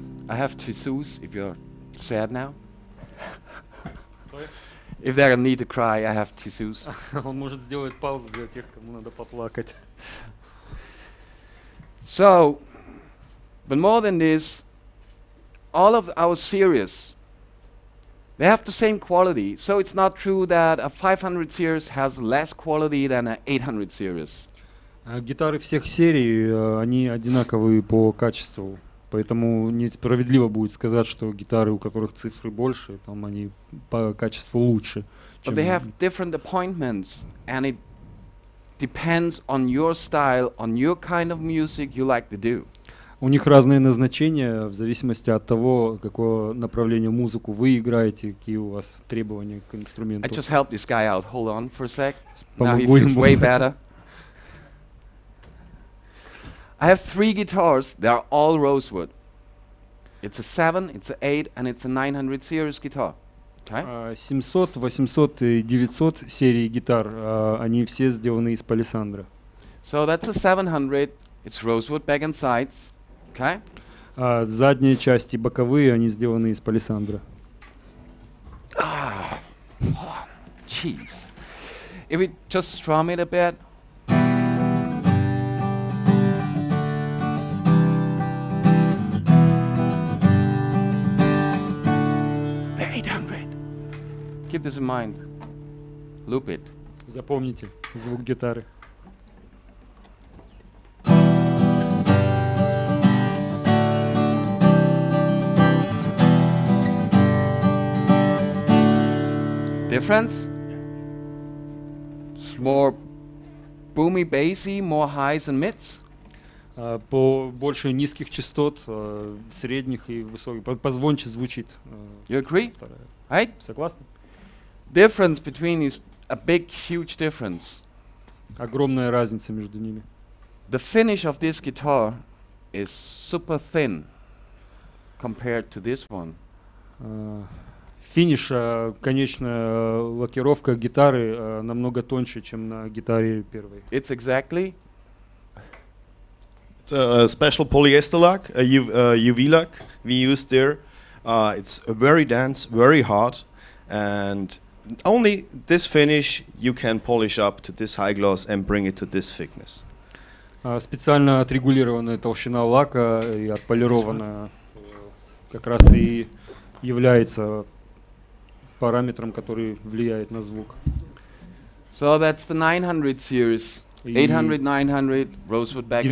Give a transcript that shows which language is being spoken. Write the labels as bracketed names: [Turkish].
[English] I have to choose if you're sad now? Sorry? If there a need to cry, I have tissues. [Russian] Он может сделать паузу для тех, кому надо поплакать. [English] So, but more than this, all of our series, they have the same quality. So it's not true that a 500 series has less quality than an 800 series. [Russian] Гитары всех серий, они одинаковые по качеству. Поэтому несправедливо будет сказать, что гитары, у которых цифры больше, там они по качеству лучше. [English] But they have different appointments, and it depends on your style, on your kind of music you like to do. [Russian] У них разные назначения в зависимости от того, какое направление музыку вы играете, какие у вас требования к [English] I [Russian] инструменту. [English] just helped this guy out. Hold on for a sec. Now he [Russian] Помогу [English] feels [Russian] ему. [English] way better. I have 3 guitars. They are all rosewood. It's a 7, it's an 8, and it's a 900 series guitar. Okay? [Russian] 700, 800 и 900 серии гитар, они все сделаны из палисандра. [English] So that's a 700. It's rosewood back and sides. Okay? [Russian] Задние части, боковые, они сделаны из палисандра. [English] Jeez. If we just strum it a bit. The 800. Keep this in mind. Loop it. [Russian] Запомните звук гитары. [English] Difference? It's more boomy, bassy, more highs and mids. [Russian] По больше низких частот, средних и высоких. Позвонче звучит. [English] You agree? [Russian] Вторая. [English] Right? [Russian] Согласны? [English] Difference between is a big, huge difference. [Russian] Огромная разница между ними. [English] The finish of this guitar is super thin compared to this one. [Russian] Финиш, конечная лакировка гитары намного тоньше, чем на гитаре первой. [English] It's exactly It's a special polyester lac, a UV lac we used there. It's very dense, very hard, and only this finish you can polish up to this high gloss and bring it to this thickness. [Russian] Специально отрегулированная толщина лака и отполированная как раз и является параметром, который влияет на звук. [English] so that's the 900 series. 800, 900, rosewood back and